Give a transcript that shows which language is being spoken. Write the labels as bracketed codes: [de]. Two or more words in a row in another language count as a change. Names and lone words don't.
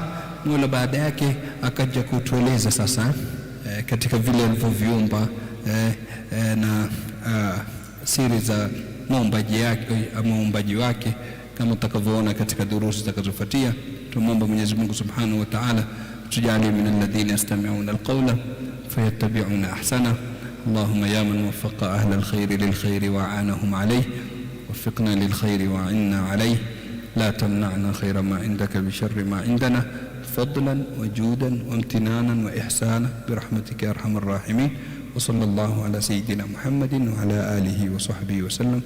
[sw] Mola baada yake akaja kutueleza sasa katika vile alivyoviumba na siri za muumbaji wake, kama utakavyoona katika durusi zitakazofuatia. Tumomba Mwenyezi Mungu [ar] سبحانه وتعالى [sw] tujalie [ar] من الذين يستمعون القول فيتبعون أحسنه. اللهم يا من وفق أهل الخير للخير وأعانهم عليه, وفقنا للخير وعنا عليه، لا تمنعنا خير ما عندك بشر ما عندنا، فضلا وجودا وامتنانا وإحسانا برحمتك يا أرحم الراحمين. وصلى الله على سيدنا محمد وعلى آله وصحبه وسلم.